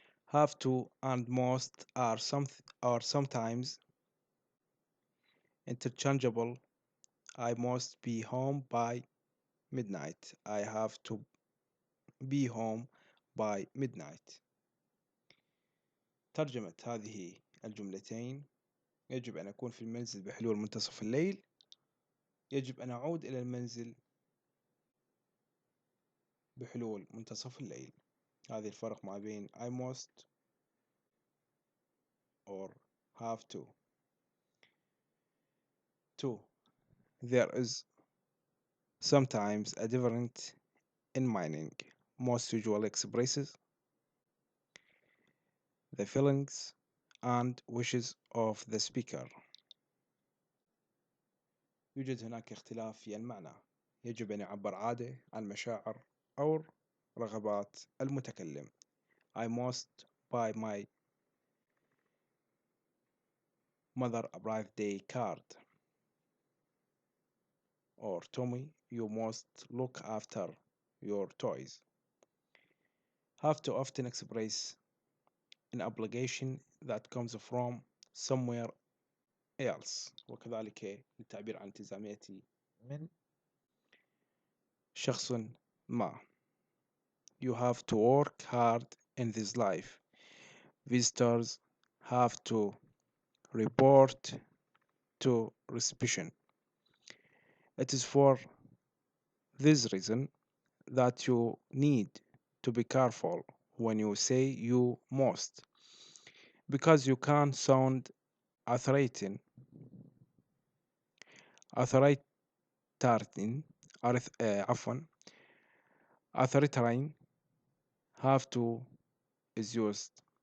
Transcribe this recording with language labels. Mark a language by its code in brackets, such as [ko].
[en] Have to and must are sometimes interchangeable. I must be home by midnight. I have to be home by midnight. [ar] ترجمة هذه الجملتين: يجب أن أكون في المنزل بحلول منتصف الليل. يجب أن أعود إلى المنزل بحلول منتصف الليل. هذه الفرق ما بين [en] I must or have to. 2. There is sometimes a difference in meaning. Most usually expresses the feelings and wishes of the speaker. [ar] يوجد هناك اختلاف في المعنى. يجب أن يعبر عادة عن مشاعر أو رغبات المتكلم. [en] I must buy my mother a birthday card. Or Tommy, you must look after your toys. Have to often express an obligation that comes from somewhere else. [ar] وكذلك للتعبير عن التزاماتي من شخص ما. [en] You have to work hard in this life. Visitors have to report to reception. It is for this reason that you need to be careful when you say you must, because you can sound authoritarian, authoritarian, عفوا authoritarian. Have to is used